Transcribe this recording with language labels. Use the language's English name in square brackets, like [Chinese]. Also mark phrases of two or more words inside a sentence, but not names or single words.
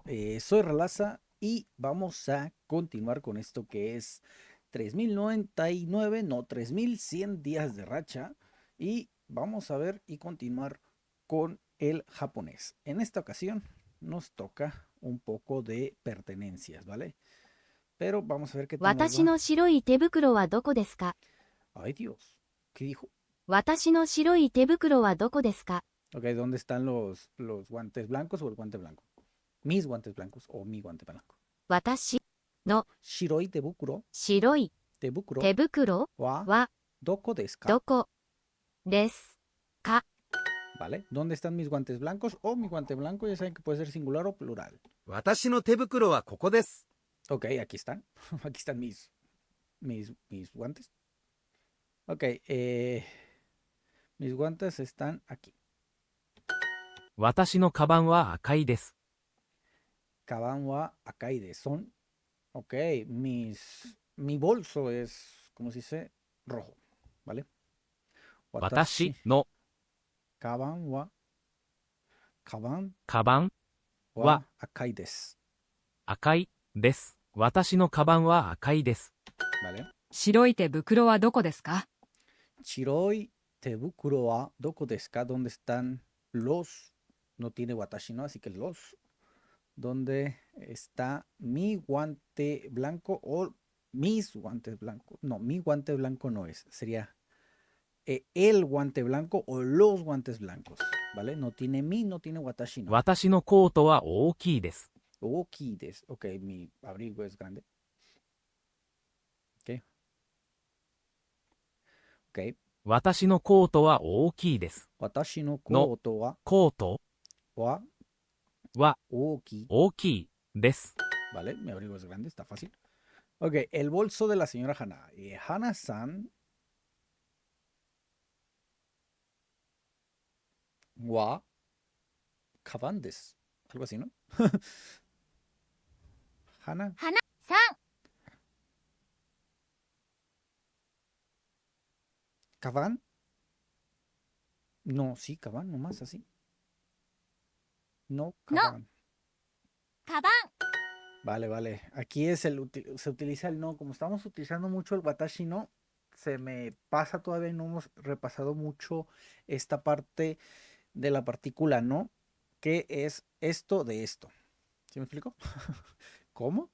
[Spanish] Soy Ralaza y vamos a continuar con esto que es 3099, no, 3100 días de racha. Y vamos a ver y continuar con el japonés. En esta ocasión nos toca un poco de pertenencias, ¿vale? Pero vamos a ver qué tal nos [Japanese] 私 [Spanish] va. [Japanese] の白い手袋はどこですか？ [Spanish] Ay Dios, ¿qué dijo? [Japanese] 私の白い手袋はどこですか？ [Spanish] Ok, ¿dónde están los guantes blancos o el guante blanco? Mis guantes blancos o mi guante blanco. [Japanese] 私の白い手袋, 白い tebukuro 手袋 wa はどこですか? どこですか？ [Spanish] ¿Vale? ¿Dónde están mis guantes blancos o mi guante blanco? Ya saben que puede ser singular o plural. [Japanese] 私の手袋はここです。 [Spanish] Ok, aquí están. Aquí están mis guantes. Ok, mis guantes están aquí. [Japanese] 私のカバンは赤いです。カバンは赤いです. [Spanish] Ok, mi bolso es, ¿cómo se dice? Rojo. ¿Vale? [Japanese] 私 Watashi のカバンはカバンカバンはは赤いです. 赤いです。私のカバンは赤いです。 [Spanish] ¿Vale? [Japanese] 白い手袋はどこですか？白い手袋はどこですか? [Spanish] ¿Dónde están los? No tiene watashi, ¿no? Así que los. ¿Dónde está mi guante blanco o mis guantes blancos? No, mi guante blanco no es. Sería el guante blanco o los guantes blancos. ¿Vale? No tiene mi, no tiene watashi, no. [Japanese] 私のコートは大きいです。大きいです. [Spanish] Ok, mi abrigo es grande. Ok, ok. [Japanese] 私のコートは大きいです。私ののコートはコート wa は oki. 大きいです。 [Spanish] ¿Vale? Mi abrigo es grande, está fácil. Ok, el bolso de la señora Hana. [Japanese] 花さんはカバンです. [Spanish] Algo así, ¿no? [Japanese] Hana, 花さん kaban. [Spanish] No, sí, kaban, nomás así. No, [Japanese] の kaban. カバン [Spanish] Vale, vale. Aquí se utiliza el no. Como estamos utilizando mucho el [Japanese] 私の, [Spanish] se me pasa todavía y no hemos repasado mucho esta parte de la partícula no, que es esto de esto. ¿Sí me explico? ¿Cómo?